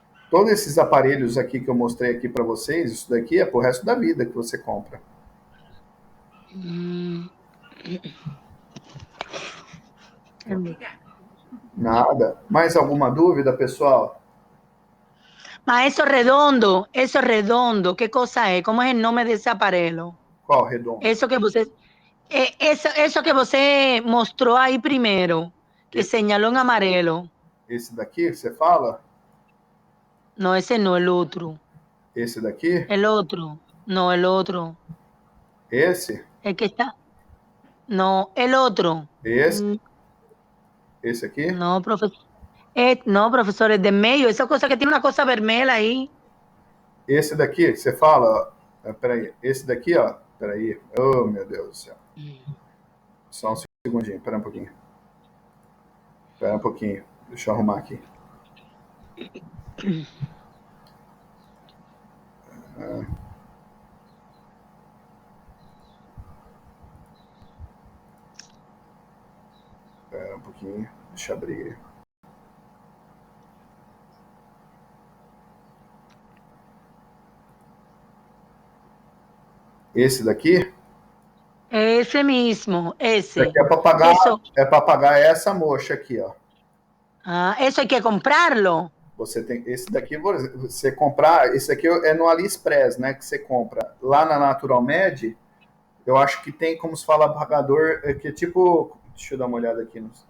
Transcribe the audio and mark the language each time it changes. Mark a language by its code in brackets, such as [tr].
[pt] Todos esses aparelhos aqui que eu mostrei aqui para vocês, isso daqui é pro resto da vida que você compra. Obrigada. Nada. Mais alguma dúvida, pessoal? [es] Mas eso redondo, ¿qué cosa es? ¿Cómo es el nombre de ese aparelho? [pt] Qual redondo? Eso que você mostrou aí primeiro, que [es] señaló en [pt] amarelo. Esse daqui que você fala? [es] No, ese no, el otro. [pt] Esse daqui? [es] El otro. No, el otro. [pt] Esse? [es] El que está. No, el otro. [pt] Esse? Esse aqui? [es] No, profesor. No, profesor, es de medio. Esa cosa que tiene una cosa vermelha ahí. [pt] Esse daqui que você fala? Peraí. Esse daqui, ó. Peraí. Oh, meu Deus do céu. Só um segundinho. Espera um pouquinho. Espera um pouquinho. Deixa eu arrumar aqui. Espera um pouquinho. Deixa eu abrir. Esse daqui? [es] Ese mismo, [pt] Esse [es] ese. [pt] daqui é para pagar, [es] Eso. [pt] é para pagar essa mocha aqui, ó. [es] Ah, eso hay que comprarlo. [pt] Você tem esse daqui, você comprar, esse aqui é no AliExpress, né, que você compra. Lá na Natural Med, eu acho que tem, como se fala, apagador, que é tipo, deixa eu dar uma olhada aqui.